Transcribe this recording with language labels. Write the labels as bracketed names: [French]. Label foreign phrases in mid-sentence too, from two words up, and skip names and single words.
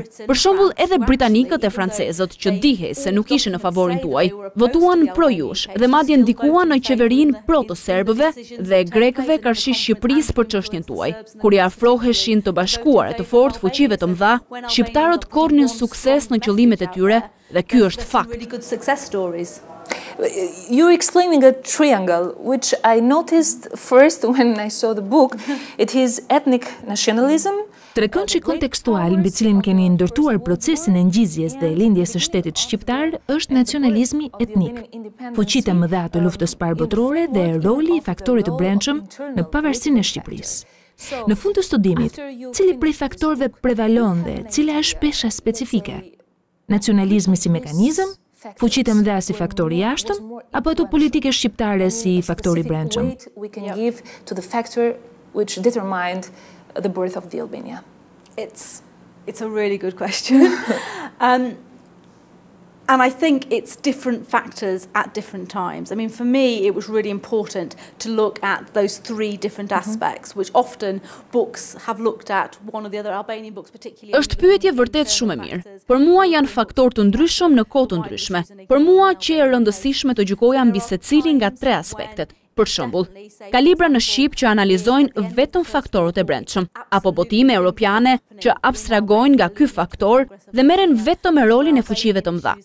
[Albanian] Për shembull, edhe britanikët e francezët, që dihej se nuk ishin në favorin tuaj, votuan pro jush dhe madje ndikuan në qeverinë pro të serbëve dhe grekëve karshi Shqipërisë për çështjen tuaj. Kur i afroheshin të bashkuar e të fortë fuqive të mëdha, shqiptarët korrnin sukses në qëllimet e tyre dhe ky është fakt. [English] You're explaining a triangle, which I noticed first when I saw the book. It is ethnic nationalism. [Albanian] Trekëndshi kontekstual mbi cilin keni ndërtuar procesin e ngjizjes dhe lindjes së shtetit shqiptar është nacionalizmi etnik. Fuqitë e mëdha të luftës parë botërore dhe roli i faktorit të brendshëm në pavarësinë e Shqipërisë. Në fund të studimit, cili prej faktorëve prevalon dhe cila është pesha specifike? Nacionalizmi si mekanizëm, fuqitë e mëdha si faktori i jashtëm, apo ato politike shqiptare si faktori i brendshëm? [English] We can give to the factor which determined the birth of the Albania. It's a really good question. And I think it's different factors at different times. For me, it was really important to look at those three different aspects, which often books have looked at, one of the other Albanian books particularly. [Albanian] Është pyetje vërtet shumë e mirë. Për mua janë faktorë të ndryshëm në kohë të ndryshme. Për mua që e rëndësishme të gjykoja mbi secilin nga tre aspektet. Për shembull, ka libra në shqip që analizojnë vetëm faktorët e brendshëm, apo botime europiane që abstragojnë nga ky faktor dhe merren vetëm me rolin e fuqive të mëdha.